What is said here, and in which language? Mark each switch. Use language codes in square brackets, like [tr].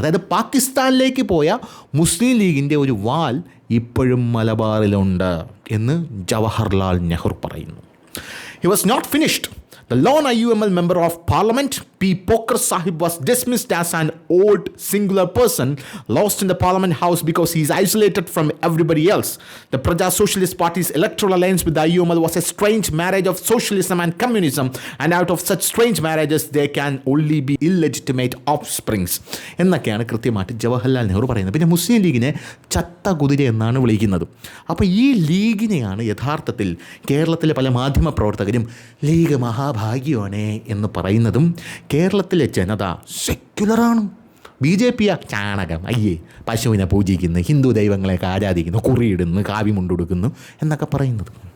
[ml] അതായത് പാകിസ്ഥാനിലേക്ക് പോയ മുസ്ലിം ലീഗിൻ്റെ ഒരു വാൽ ഇപ്പോഴും മലബാറിലുണ്ട് എന്ന് ജവഹർലാൽ നെഹ്റു പറയുന്നു. [en] He was not finished. The lone IUML member of parliament, P. P. Pokhar Sahib was dismissed as an old singular person lost in the Parliament House because he is isolated from everybody else. The Praja Socialist Party's electoral alliance with the IUML was a strange marriage of socialism and communism, and out of such strange marriages there can only be illegitimate offsprings. [ml] എന്നൊക്കെയാണ് കൃത്യമായിട്ട് ജവഹർലാൽ നെഹ്റു പറയുന്നത്. പിന്നെ മുസ്ലിം ലീഗിനെ ചത്ത കുതിര എന്നാണ് വിളിക്കുന്നത്. അപ്പോൾ ഈ ലീഗിനെയാണ് യഥാർത്ഥത്തിൽ കേരളത്തിലെ പല മാധ്യമ പ്രവർത്തകരും ലീഗ് മഹാഭാഗ്യമാണേ എന്ന് പറയുന്നതും കേരളത്തിലെ ജനത സെക്യുലറാണ്. BJP ചാണകം, അയ്യേ പശുവിനെ പൂജിക്കുന്നു, ഹിന്ദു ദൈവങ്ങളെയൊക്കെ ആരാധിക്കുന്നു, കുറിയിടുന്നു, കാവ്യമുണ്ടെടുക്കുന്നു എന്നൊക്കെ പറയുന്നത്.